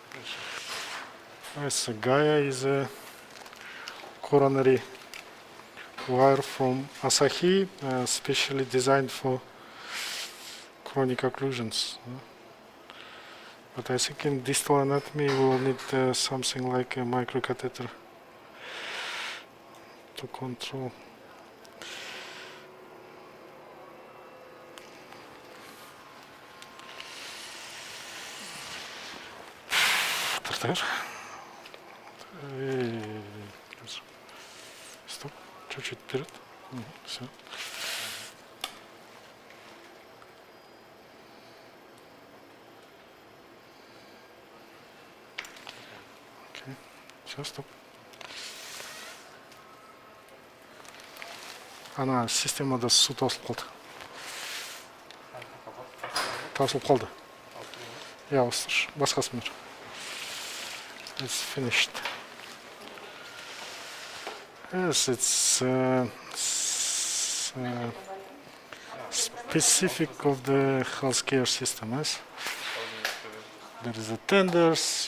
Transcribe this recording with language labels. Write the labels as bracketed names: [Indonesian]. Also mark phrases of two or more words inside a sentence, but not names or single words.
[English] Yes, Gaia is a coronary wire from Asahi, specially designed for chronic occlusions. But I think in distal anatomy we will need something like a microcatheter to control. [Russian] Стоп, чуть-чуть вперед. Все. Окей. Все, стоп. [Kazakh] Ана системада су тосылып қалды. Тасылып қалды. Я осы басқасын бер. [English] It's finished. Yes, it's specific of the healthcare system. Yes, there is a tenders.